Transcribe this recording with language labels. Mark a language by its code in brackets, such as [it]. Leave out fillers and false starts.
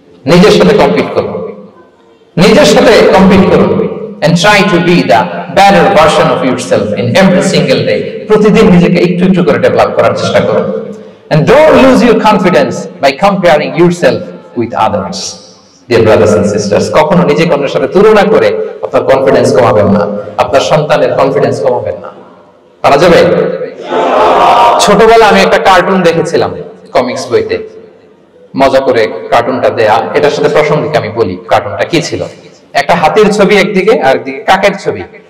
[bn] নিজের সাথে কম্পিট করুন, [en] নিজের সাথে কম্পিট করুন, and try to be the better version of yourself in every single day. [bn] প্রতিদিন নিজেকে একটু একটু করে ডেভেলপ করার চেষ্টা করুন। [en] And don't lose your confidence by comparing yourself with others. Dear brothers and sisters, [bn] কখনো নিজেকে অন্যের সাথে তুলনা করে আপনার কনফিডেন্স কমাবেন না, আপনার সন্তানের কনফিডেন্স কমাবেন না। পারা যাবে? ছোটবেলায় আমি একটা কার্টুন দেখেছিলাম কমিক্স বইতে, মজা করে কার্টুনটা দেয়া। এটার সাথে প্রাসঙ্গিক আমি বলি কার্টুনটা কি ছিল। একটা হাতির ছবি একদিকে, আর একদিকে কাকের ছবি।